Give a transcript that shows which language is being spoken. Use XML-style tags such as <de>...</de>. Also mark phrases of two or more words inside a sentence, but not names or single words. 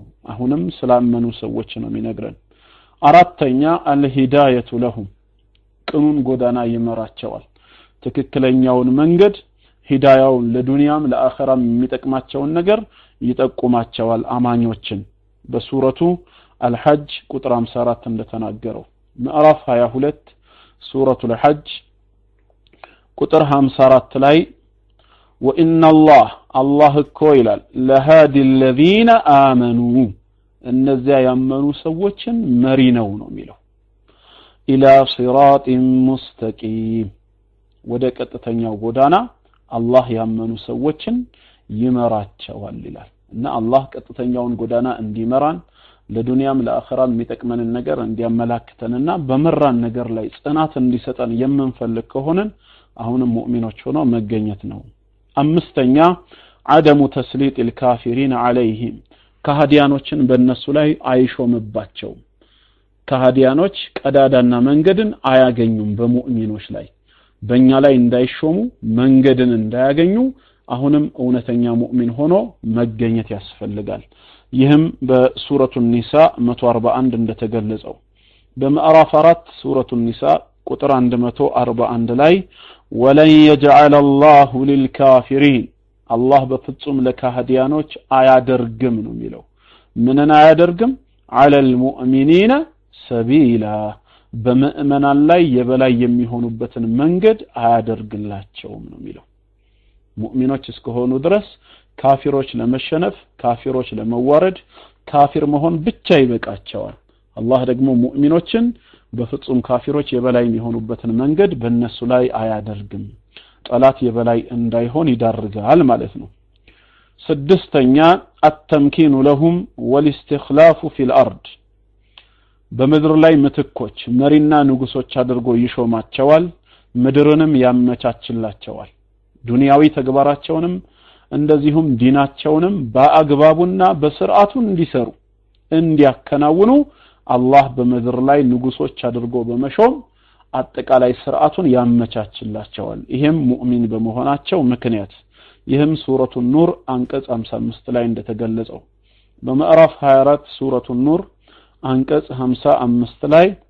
<am>አሁንም ስላመኑ ሰዎች ነው የሚነግረን አራተኛ</am> <ar>الهداية لهم</ar> <am>ቅኑን ጎዳና ይመራቸዋል ትክክለኛውን መንገድ ሂዳያውን ለዱንያም ለአኺራም የሚጠቅማቸውን ነገር ይጠቁማቸዋል አማኞችን በሱረቱ አልሐጅ ቁጥር 54 እንደተናገረው ምዕራፍ 22 ሱረቱል ሐጅ ቁጥር 54 ላይ ወኢነላህ አላህ እኮ ይላል ለሃዲ</am> <ar>الذين آمنوا</ar> <am>እነዚያ ያመኑ ሰዎችን መሪ ነው የሚለው</am> <ar>إلى صراط مستقيم</ar> <am>ወደ ቀጥተኛው ጎዳና አላህ ያመኑ ሰዎችን ይመራቸዋል ይላል እና አላህ ቀጥተኛውን ጎዳና እንዲመራን ለዱንያም ለአኺራም የሚጠቅመንን ነገር እንዲያመላክተንና በመራን ነገር ላይ ጽናት እንዲሰጠን የምንፈልግ ከሆነ አሁንም ሙእሚኖች ሆነው መገኘት ነው አምስተኛ</am> <ar>عدم تسليط الكافرين عليهم</ar> <am>ከሃዲያኖችን በእነሱ ላይ አይሾምባቸው ከሃዲያኖች ቀዳዳና መንገድን አያገኙም በሙእሚኖች ላይ በእኛ ላይ እንዳይሾሙ መንገድን እንዳያገኙ አሁንም እውነተኛ ሙእሚን ሆኖ መገኘት ያስፈልጋል ይህም በሱረቱ ኒሳ 141 እንደተገለጸው በምዕራፍ 4 ሱረቱ ኒሳ ቁጥር 141 ላይ ወለን</am> <ar>يجعل الله للكافرين</ar> <am>አላህ በፍጹም ለካህዲያኖች አያደርግም ነው የሚለው ምንን አያደርግም</am> <ar>على المؤمنين سبيلا</ar> <am>በመእመናን ላይ የበላይ የሚሆኑበትን መንገድ አያደርግላቸውም ነው የሚለው ሙእሚኖች እስከሆኑ ድረስ ካፊሮች ለመሸነፍ ካፊሮች ለመዋረድ ካፊር መሆን ብቻ ይበቃቸዋል አላህ ደግሞ ሙእሚኖችን በፍጹም ካፊሮች የበላይ የሚሆኑበትን መንገድ በእነሱ ላይ አያደርግም ጠላት የበላይ እንዳይሆን ይዳርጋል ማለት ነው ስድስተኛ</am> <ar>التمكين لهم والاستخلاف في الارض</ar> <am>በመድር ላይ ምትኮች መሪና ንጉሶች አድርጎ ይሾማቸዋል ምድርንም ያመቻችላቸዋል ዱንያዊ ተግባራቸውንም እንደዚሁም ዲናቸውንም በአግባቡና በስርዓቱ እንዲሰሩ እንዲያከናውኑ አላህ በመድር ላይ ንጉሶች አድርጎ በመሾም አጠቃላይ ስርዓቱን ያመቻችላቸዋል ይሄም ሙእሚን በመሆናቸው ምክንያት ይህም ሱረቱ ኑር አንቀጽ 55 ላይ እንደተገለጸው በምዕራፍ 24 ሱረቱ ኑር አንቀጽ 55 ላይ</am>